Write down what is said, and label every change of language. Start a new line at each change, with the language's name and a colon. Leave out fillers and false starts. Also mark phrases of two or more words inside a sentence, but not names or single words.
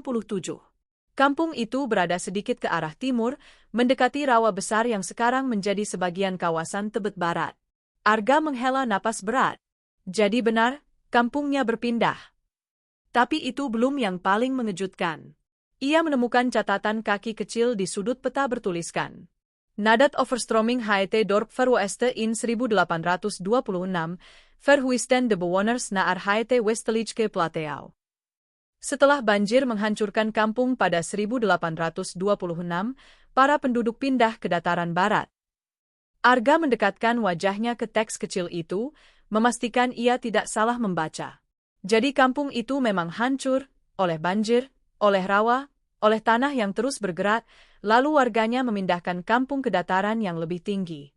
Indonesian: Kampung itu berada sedikit ke arah timur, mendekati rawa besar yang sekarang menjadi sebagian kawasan Tebet Barat. Arga menghela napas berat. Jadi benar, kampungnya berpindah. Tapi itu belum yang paling mengejutkan. Ia menemukan catatan kaki kecil di sudut peta bertuliskan
Dutch: Nadat overstroming het dorp verwoeste in 1826, verhuisten de bewoners naar het westelijke plateau.
Indonesian: Setelah banjir menghancurkan kampung pada 1826, para penduduk pindah ke dataran barat. Arga mendekatkan wajahnya ke teks kecil itu, memastikan ia tidak salah membaca. Jadi kampung itu memang hancur, oleh banjir, oleh rawa, oleh tanah yang terus bergerak, lalu warganya memindahkan kampung ke dataran yang lebih tinggi.